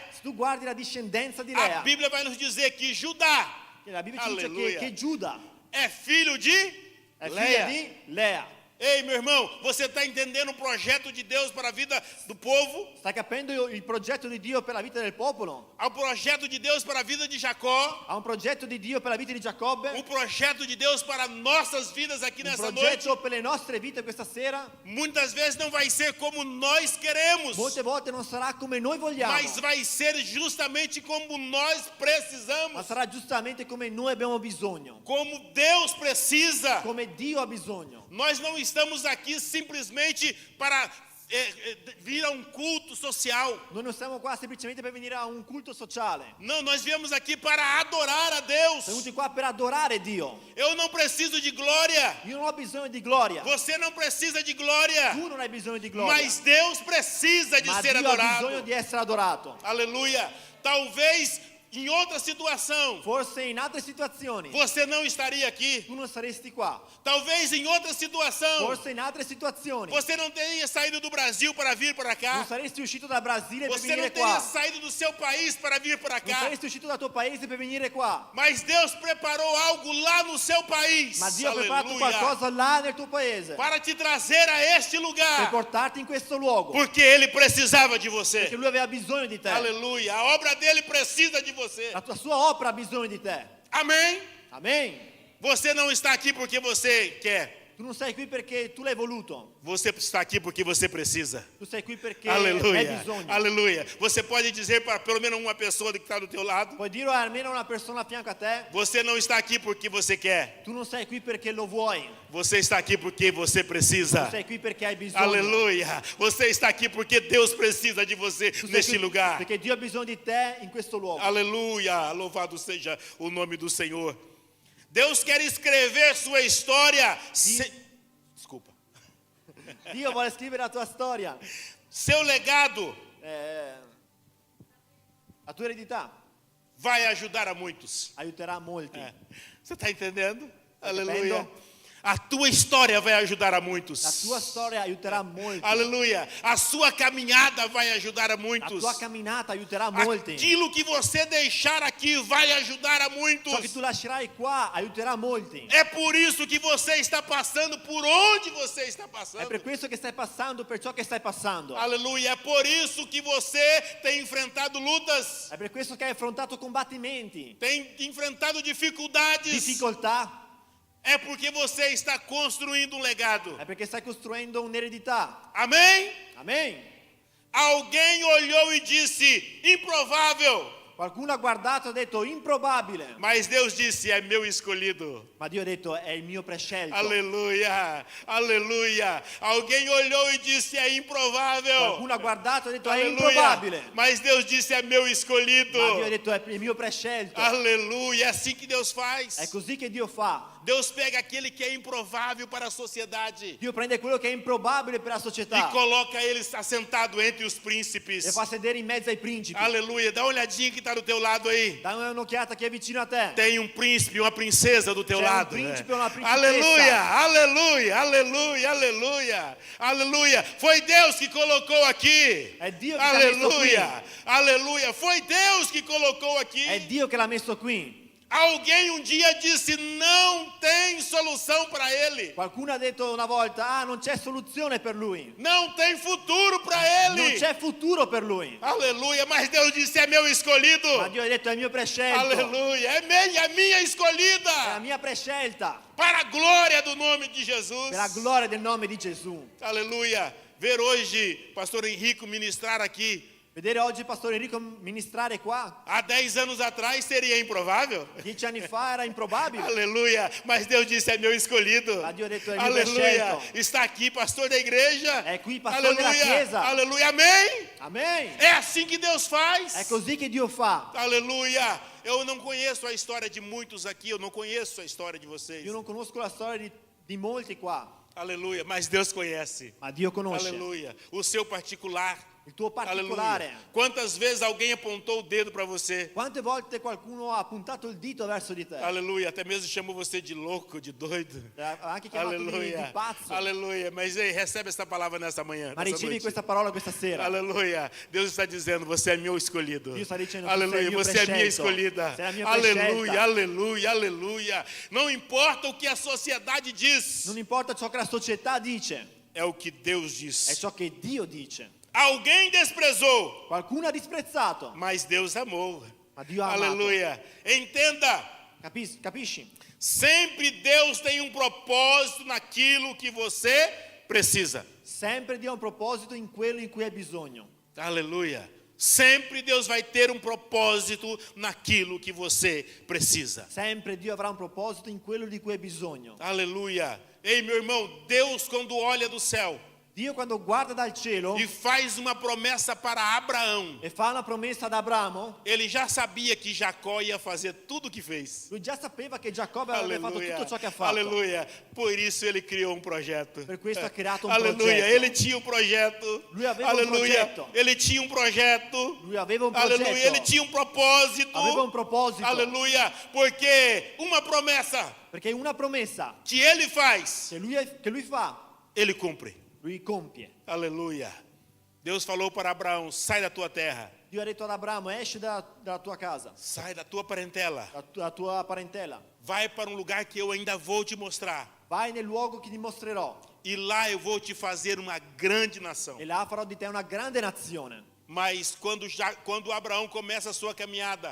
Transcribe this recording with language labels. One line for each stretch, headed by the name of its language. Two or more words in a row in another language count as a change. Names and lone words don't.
Italian: Se tu guardi la discendenza di a Lea,
Portuguese: Bíblia vai nos dizer que Judá
Italian: che la Bibbia ci dice Alleluia. che Giuda
Portuguese: é filho de
Italian: è figlia
Portuguese: Leia.
Italian: di Lea.
Portuguese: Ei, meu irmão, você está entendendo o projeto de Deus para a vida do povo?
Italian: Stai capendo il progetto di Dio per la vita del popolo?
Portuguese: Ao projeto de Deus para a vida de Jacó?
Italian: Ha un progetto di Dio per la vita di Giacobbe?
Portuguese: O projeto de Deus para nossas vidas aqui
Italian: Un
Portuguese: nessa noite?
Italian: progetto per le nostre vite questa sera?
Portuguese: Muitas vezes não vai ser como nós queremos,
Italian: Molte volte non sarà come noi vogliamo,
Portuguese: mas vai ser justamente como nós
Italian: ma
Portuguese: precisamos,
Italian: sarà giustamente come noi abbiamo bisogno,
Portuguese: como Deus precisa.
Italian: come Dio ha bisogno.
Portuguese: Nós não estamos aqui simplesmente para vir a um culto social.
Italian: Noi non siamo qua semplicemente per venire a un culto sociale.
Portuguese: Não, nós viemos aqui para adorar a Deus.
Italian: Siamo venuti qua per adorare Dio.
Portuguese: Eu não preciso de glória.
Italian: Io non ho bisogno di gloria.
Portuguese: Você não precisa de glória.
Italian: Tu non hai bisogno di gloria.
Portuguese: Mas Deus precisa de
Italian: Ma
Portuguese: ser
Italian: Dio ha bisogno
Portuguese: adorado.
Italian: di essere adorato.
Portuguese: Aleluia. Talvez em outra situação
Italian: Forse in altre situazioni
Portuguese: você não estaria aqui.
Italian: tu non saresti qua.
Portuguese: Talvez em outra situação
Italian: Forse in altre situazioni
Portuguese: você não teria saído do Brasil para vir para
Italian: non
Portuguese: cá.
Italian: saresti uscito da Brasile per
Portuguese: Você não
Italian: venire
Portuguese: teria
Italian: qua.
Portuguese: saído do seu país para vir para
Italian: Non
Portuguese: cá.
Italian: saresti uscito dal tuo paese per venire qua.
Portuguese: Mas Deus preparou algo lá no seu país.
Italian: Ma Dio ha preparato
Portuguese: Aleluia.
Italian: qualcosa là nel tuo paese
Portuguese: Para te trazer a este
Italian: per
Portuguese: lugar.
Italian: portarti in questo luogo.
Portuguese: Porque Ele precisava de
Italian: Perché
Portuguese: você.
Italian: lui aveva bisogno di te.
Portuguese: Aleluia. A obra dele precisa de você.
Italian: La sua opera ha bisogno di te.
Portuguese: Amém?
Italian: Amen.
Portuguese: Você não está aqui porque você quer.
Italian: Tu non sei qui perché tu l'hai voluto.
Portuguese: Você está aqui porque você precisa.
Italian: Tu sei qui perché hai
Portuguese: Aleluia,
Italian: bisogno.
Portuguese: aleluia. Você pode dizer para pelo menos uma pessoa que está do teu lado:
Italian: Puoi dire almeno a una persona a fianco a te.
Portuguese: você não está aqui porque você quer.
Italian: Tu non sei qui perché lo vuoi.
Portuguese: Você está aqui porque você precisa.
Italian: Tu sei qui perché hai bisogno.
Portuguese: Aleluia. Você está aqui porque Deus precisa de você
Italian: Tu sei
Portuguese: neste
Italian: qui
Portuguese: lugar.
Italian: perché Dio ha bisogno di te in questo luogo.
Portuguese: Aleluia. Louvado seja o nome do Senhor. Deus quer escrever sua história. Desculpa.
Italian: Dio vuole scrivere la tua storia,
Portuguese: Seu legado
Italian: la tua eredità
Portuguese: vai ajudar a muitos.
Italian: aiuterà molti.
Portuguese: Você está entendendo? Tá Aleluia. entendendo? A tua história vai ajudar a muitos.
Italian: La tua storia aiuterà molti.
Portuguese: Aleluia. A sua caminhada vai ajudar a
Italian: La
Portuguese: muitos.
Italian: tua camminata aiuterà molti.
Portuguese: Aquilo que você deixar aqui vai ajudar a muitos.
Italian: Ciò che tu lascerai qua aiuterà molti.
Portuguese: É por isso que você está passando por onde você está
Italian: È
Portuguese: passando.
Italian: per questo che stai passando, per ciò che stai passando.
Portuguese: Aleluia. É por isso que você tem enfrentado lutas,
Italian: È per questo che hai affrontato combattimenti,
Portuguese: tem enfrentado dificuldades.
Italian: difficoltà.
Portuguese: É porque você está construindo um legado.
Italian: È perché stai costruendo un'eredità.
Portuguese: Amém?
Italian: Amen.
Portuguese: Alguém olhou e disse: improvável.
Italian: Qualcuno ha guardato e ha detto improbabile,
Portuguese: Mas Deus disse: é meu escolhido.
Italian: ma Dio ha detto è il mio prescelto.
Portuguese: Aleluia, aleluia. Alguém olhou e disse: é improvável.
Italian: Qualcuno ha guardato e ha detto è
Portuguese: Aleluia.
Italian: improbabile,
Portuguese: Mas Deus disse: é meu escolhido.
Italian: ma Dio ha detto è il mio prescelto.
Portuguese: Aleluia. É assim que Deus faz.
Italian: È così che Dio fa.
Portuguese: Deus pega aquele que é improvável para a sociedade
Italian: Dio prende quello che è improbabile per la
Portuguese: e
Italian: società
Portuguese: coloca ele assentado entre os
Italian: e
Portuguese: príncipes.
Italian: fa sedere in mezzo ai principi.
Portuguese: Aleluia. Dá uma olhadinha que está do teu lado aí.
Italian: Dai un'occhiata che è vicino a te.
Portuguese: Tem um príncipe, uma princesa do teu
Italian: C'è
Portuguese: lado.
Italian: un principe e una principessa.
Portuguese: Aleluia, aleluia, aleluia, aleluia, aleluia. Foi Deus que colocou aqui.
Italian: È Dio che l'ha messo
Portuguese: Aleluia, aleluia. Foi Deus que colocou aqui.
Italian: È Dio che l'ha messo qui.
Portuguese: Alguém um dia disse: não tem solução para ele.
Italian: Qualcuno ha detto una volta, non c'è soluzione per lui.
Portuguese: Não tem futuro para
Italian: Non
Portuguese: ele.
Italian: c'è futuro per lui.
Portuguese: Aleluia, mas Deus disse: é meu escolhido.
Italian: Ma Dio ha detto è il mio prescelto.
Portuguese: Aleluia, é minha
Italian: È
Portuguese: escolhida.
Italian: la mia prescelta.
Portuguese: Para a glória do nome de Jesus.
Italian: Per la gloria del nome di Gesù.
Portuguese: Aleluia. Ver hoje pastor Henrico ministrar aqui.
Italian: Vedere oggi il pastore Enrico ministrare qua,
Portuguese: Há 10 anos atrás seria improvável.
Italian: 10 anni fa era improbabile.
Portuguese: Aleluia. Mas Deus disse: é meu escolhido.
Italian: Ma Dio ha detto, è il mio
Portuguese: Aleluia.
Italian: prescelto.
Portuguese: Está aqui, pastor da igreja.
Italian: È qui, pastore della
Portuguese: Aleluia.
Italian: chiesa.
Portuguese: Aleluia. Amém.
Italian: Amen.
Portuguese: É assim que Deus faz.
Italian: È così che Dio fa.
Portuguese: Aleluia. Eu não conheço a história de muitos aqui. Eu não conheço a história de vocês.
Italian: Io non conosco la storia di molti qua,
Portuguese: Aleluia. Mas Deus conhece.
Italian: ma Dio conosce.
Portuguese: Aleluia. O seu particular.
Italian: Il tuo particolare.
Portuguese: Aleluia. Quantas vezes alguém apontou o dedo para você?
Italian: Quante volte qualcuno ha puntato il dito verso di te?
Portuguese: Aleluia. Até mesmo chamou você de louco, de doido.
Italian: Ha anche chiamato di pazzo.
Portuguese: Aleluia. Mas ei, recebe essa palavra nessa manhã.
Italian: Ma
Portuguese: nessa
Italian: ricevi
Portuguese: noite.
Italian: questa parola questa sera.
Portuguese: Aleluia. Deus está dizendo: você é meu escolhido.
Italian: Dio sta dicendo,
Portuguese: Aleluia.
Italian: tu sei il mio
Portuguese: Você é minha
Italian: prescelto.
Portuguese: escolhida.
Italian: Sei la mia
Portuguese: Aleluia,
Italian: prescelta.
Portuguese: aleluia, aleluia. Não importa o que a sociedade diz.
Italian: Non importa ciò che la società dice,
Portuguese: É o que Deus
Italian: è
Portuguese: diz.
Italian: ciò che Dio dice.
Portuguese: Alguém desprezou,
Italian: Qualcuno ha disprezzato,
Portuguese: mas Deus amou.
Italian: ma Dio ha amato.
Portuguese: Aleluia. Entenda.
Italian: Capisci?
Portuguese: Sempre Deus tem um propósito naquilo que você precisa.
Italian: Sempre Dio ha un proposito in quello in cui hai bisogno.
Portuguese: Aleluia. Sempre Deus vai ter um propósito naquilo que você precisa.
Italian: Sempre Dio avrà un proposito in quello di cui hai bisogno.
Portuguese: Aleluia. Ei, meu irmão, Deus quando olha do céu
Italian: Dio quando guarda dal cielo
Portuguese: e faz uma promessa para Abraão,
Italian: e fa una promessa ad Abramo,
Portuguese: ele já sabia que Jacó ia fazer tudo o que fez.
Italian: lui già sapeva che Giacobbe avrebbe fatto
Portuguese: Aleluia.
Italian: tutto ciò che ha fatto.
Portuguese: Aleluia. Por isso ele criou um projeto.
Italian: Per questo ha creato un
Portuguese: Aleluia.
Italian: progetto.
Portuguese: Ele tinha um projeto.
Italian: Lui aveva un
Portuguese: Aleluia.
Italian: progetto.
Portuguese: Ele tinha um projeto.
Italian: Lui aveva un progetto.
Portuguese: Aleluia. Ele tinha um propósito.
Italian: Aveva un proposito.
Portuguese: Aleluia. Porque uma promessa
Italian: Perché una promessa
Portuguese: que ele faz,
Italian: che lui fa,
Portuguese: ele cumpre.
Italian: lui compie.
Portuguese: Aleluia. Deus falou para Abraão: sai da tua terra,
Italian: Dio ha detto ad Abramo, esci dalla tua casa,
Portuguese: sai da tua parentela,
Italian: dalla tua parentela,
Portuguese: vai para um lugar que eu ainda vou te mostrar.
Italian: vai nel luogo che ti mostrerò
Portuguese: E lá eu vou te fazer uma grande nação.
Italian: e là farò di te una grande nazione.
Portuguese: Mas quando Abraão começa a sua caminhada,